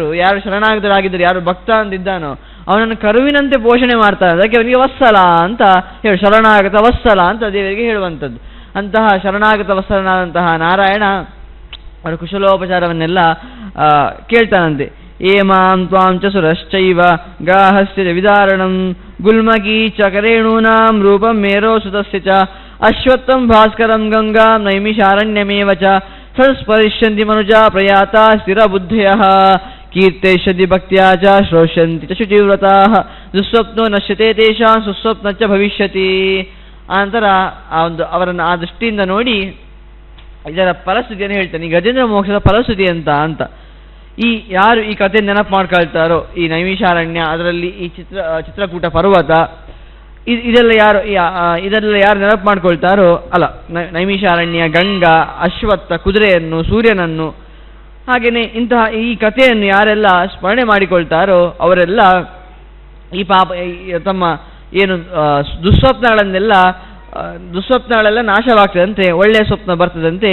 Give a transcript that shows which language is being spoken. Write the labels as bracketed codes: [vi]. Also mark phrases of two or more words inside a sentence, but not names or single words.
[kn] ಯಾರು ಶರಣಾಗತರಾಗಿದ್ದರೆ, ಯಾರು ಭಕ್ತ ಅಂತಿದ್ದಾನೋ ಅವನನ್ನು ಕರುವಿನಂತೆ ಪೋಷಣೆ ಮಾಡ್ತಾನೆ. ಅದಕ್ಕೆ ಅವನಿಗೆ ವತ್ಸಲ ಅಂತ ಹೇಳಿ, ಶರಣಾಗತ ವತ್ಸಲ ಅಂತ ದೇವರಿಗೆ ಹೇಳುವಂಥದ್ದು. ಅಂತಹ ಶರಣಾಗತ ವತ್ಸಲನಾದಂತಹ ನಾರಾಯಣ ಅವರ ಕುಶಲೋಪಚಾರವನ್ನೆಲ್ಲ ಕೇಳ್ತಾನಂತೆ. [sa] ಏಮಾಂ ತ್ವಾಂ ಚ ಸುರಶ್ಚೈವ ಗ್ರಾಹಸ್ಯ ವಿದಾರಣಂ ಗುಲ್ಮಕೀ ಚ ಕರೇಣೂನಾಂ ರೂಪಂ ಮೇರೋ ಸುತಸ್ಯ ಚ ಅಶ್ವತ್ಥಂ ಭಾಸ್ಕರಂ ಗಂಗಾಂ ನೈಮಿಷಾರಣ್ಯಮೇವ ಚ ಸಂಸ್ಪರಿಷ್ಯಂತಿ ಮನುಜಾ ಪ್ರಯಾತಾ ಸ್ಥಿರಬುದ್ಧಯಃ ಕೀರ್ತಯಿಷ್ಯಂತಿ ಭಕ್ತ್ಯಾ ಚ ಶ್ರೋಷ್ಯಂತಿ ಚ ಶುಚಿವ್ರತಾಃ ದುಸ್ವಪ್ನೋ ನಶ್ಯತೆ ತೇಷಾಂ ಸುಸ್ವಪ್ನ ಚ ಭವಿಷ್ಯತಿ. [kn] ಆನಂತರ ಅವರನ್ನು ಆ ದೃಷ್ಟಿಯಿಂದ ನೋಡಿ ಇದರ ಫಲಶ್ರುತಿಯನ್ನು ಹೇಳ್ತಾನೆ. ಈ ಗಜೇಂದ್ರ ಮೋಕ್ಷದ ಫಲಶ್ರುತಿ ಅಂತ ಈ ಯಾರು ಈ ಕಥೆ ನೆನಪು ಮಾಡ್ಕೊಳ್ತಾರೋ, ಈ ನೈಮಿಷಾರಣ್ಯ, ಅದರಲ್ಲಿ ಈ ಚಿತ್ರಕೂಟ ಪರ್ವತ, ಇದೆಲ್ಲ ಯಾರು ನೆನಪು ಮಾಡ್ಕೊಳ್ತಾರೋ, ಅಲ್ಲ ನೈಮಿಷಾರಣ್ಯ, ಗಂಗಾ, ಅಶ್ವತ್ಥ, ಕುದುರೆಯನ್ನು, ಸೂರ್ಯನನ್ನು, ಹಾಗೆಯೇ ಇಂತಹ ಈ ಕಥೆಯನ್ನು ಯಾರೆಲ್ಲ ಸ್ಮರಣೆ ಮಾಡಿಕೊಳ್ತಾರೋ ಅವರೆಲ್ಲ ಈ ತಮ್ಮ ಏನು ದುಸ್ವಪ್ನಗಳೆಲ್ಲ ನಾಶವಾಗ್ತದಂತೆ, ಒಳ್ಳೆಯ ಸ್ವಪ್ನ ಬರ್ತದಂತೆ.